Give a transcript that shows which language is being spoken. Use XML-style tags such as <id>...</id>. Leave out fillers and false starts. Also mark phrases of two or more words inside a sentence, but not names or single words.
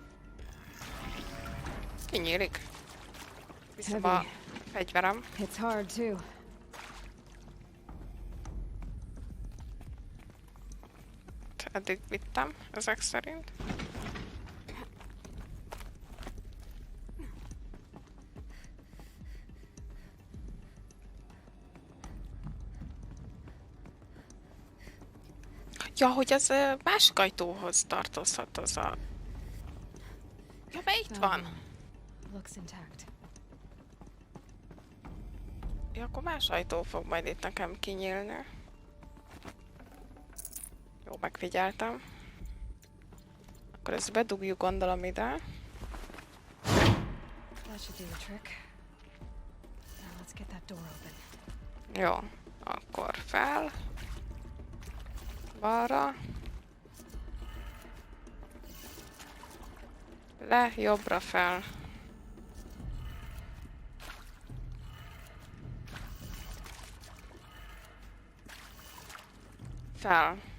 <hu>Kinyílik. Viszem a fegyverem.</hu> <en>It's hard too.</en> <hu>Eddig vittem, ezek szerint. Ja, hogy az másik ajtóhoz tartozhat az a... Ja, be itt van.</hu> <en>Looks intact.</en> <hu>Ja, akkor más ajtó fog majd itt nekem kinyílni. Jó, megfigyeltem. Akkor ezt bedugjuk, gondolom ide.</hu> <en>That should do the trick. Now let's get that door open.</en> <hu>Jó, akkor fel. Balra. Le, jobbra fel. Fel.</hu>